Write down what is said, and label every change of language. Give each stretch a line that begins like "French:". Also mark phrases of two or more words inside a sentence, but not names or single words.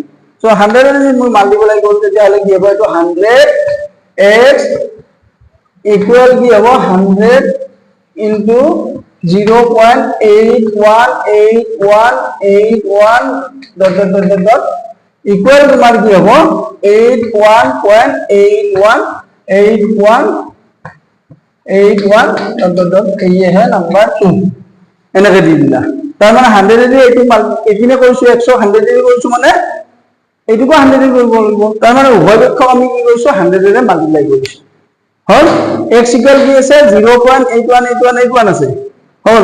Assamese: সো 100 ৰে যদি মই মাল্টিপ্লাই কৰো তেতিয়াহলে কি হ'ব এইটো 100x ইকুৱেল কি হ'ব 100 ইনটু 0.818181
English: dot equal
Assamese: তোমাৰ কি হ'ব 81.8181 ডট
Hindi: ये है नंबर 2
Assamese: এনেকৈ দি দিলা। তাৰ মানে 100 ৰে এইটো একিনে কৰিছো 100 100 ৰে কৰিছো মানে এইটোকো 100 ৰে কৰিব লাগিব। তাৰ মানে উভয় পক্ষক আমি কি কৰিছো 100 ৰে মাল্টিপ্লাই কৰিছো হল। x ইকুৱেল কি আছে 0.818181 আছে হল।